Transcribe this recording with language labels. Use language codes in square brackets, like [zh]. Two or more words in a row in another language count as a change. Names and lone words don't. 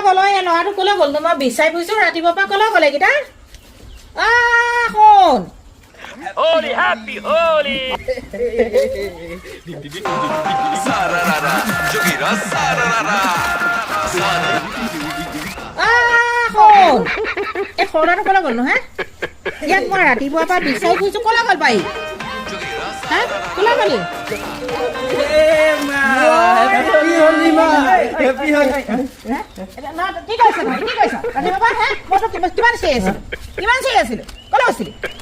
[as] কলৈ ল'ৰাটো কলৈ গ'ল মই বিচাৰি ফুৰিছো ৰাতিপুৱাৰ পৰা কলৈ গ'লে এইকেইটা শুন [en] Holy, happy, holy! [bho] सररररा, जोगीरा, सररररा. [as] শুন এই সৰুটো কলৈ গ'ল হে ইয়াক মই ৰাতিপুৱাৰ পৰা বিচাৰি ফুৰিছো কলৈ গ'ল পাৰি হা কলৈ গ'লি কি কৈছ ৰাতিপুৱাৰ পৰা হে মই কিমান চিৰি আছিলো কলৈ আছিলি